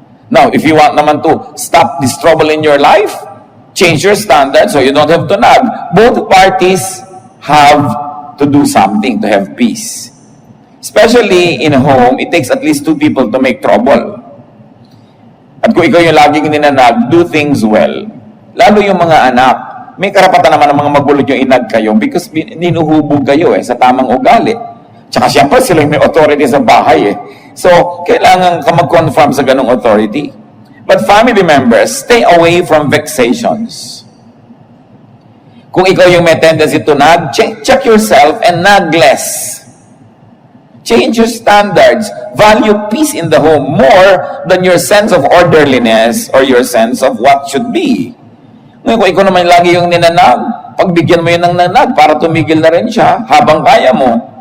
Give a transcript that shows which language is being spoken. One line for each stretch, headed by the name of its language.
English: Now, if you want naman to stop this trouble in your life, change your standard so you don't have to nag. Both parties have to do something to have peace. Especially in a home, it takes at least 2 people to make trouble.
Filipino: At kung ikaw yung laging ninanag,
English: do things well.
Filipino: Lalo yung mga anak, may karapatan naman ng mga magulo yung inag kayo because ninuhubog kayo sa tamang ugali. Tsaka siyempre sila yung may authority sa bahay So, kailangan ka mag-confirm sa ganong authority.
English: But family members, stay away from vexations.
Filipino: Kung ikaw yung may
English: tendency to nag, check yourself and nag less. Change your standards. Value peace in the home more than your sense of orderliness or your sense of what should be.
Filipino: Ngayon, kung ikaw naman lagi yung ninanag, pagbigyan mo yun ng nanag para tumigil na rin siya habang kaya mo.